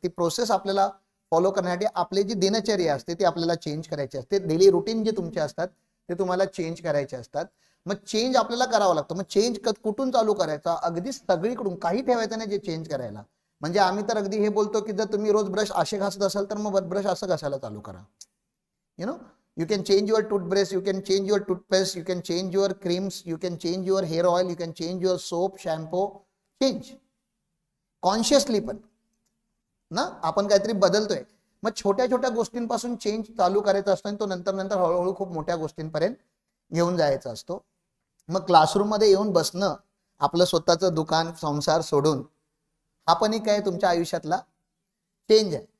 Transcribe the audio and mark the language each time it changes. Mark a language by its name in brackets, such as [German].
[Marathi] ती प्रोसेस आपल्याला फॉलो करण्यासाठी आपली जी दिनचर्या असते ती आपल्याला चेंज करायची असते. डेली रुटीन जे तुमचे असतात ते तुम्हाला चेंज करायचे असतात. मग चेंज आपल्याला करावं लागतं. मग चेंज कुठून चालू करायचा? अगदी सगळीकडून. काही ठेवायचं नाही जे चेंज करायला. म्हणजे आम्ही तर अगदी हे बोलतो की जर तुम्ही रोज ब्रश असे घासत असाल तर मग ब्रश असं घासायला चालू करा. [English] You know, you can change your toothbrush, you can change your toothpaste, you can change your creams, you can change your hair oil, you can change your soap, shampoo. [Marathi] Change consciously पण ना आपण काहीतरी बदलतोय. मग छोट्या छोट्या गोष्टींपासून change चालू करायचा असतो आणि तो नंतर नंतर हळूहळू खूप मोठ्या गोष्टींपर्यंत घेऊन जायचा असतो. मग क्लासरूम मध्ये येऊन बसणं, आपलं स्वतःचं दुकान संसार सोडून, हा पण एक आहे तुमच्या आयुष्यातला चेंज आहे.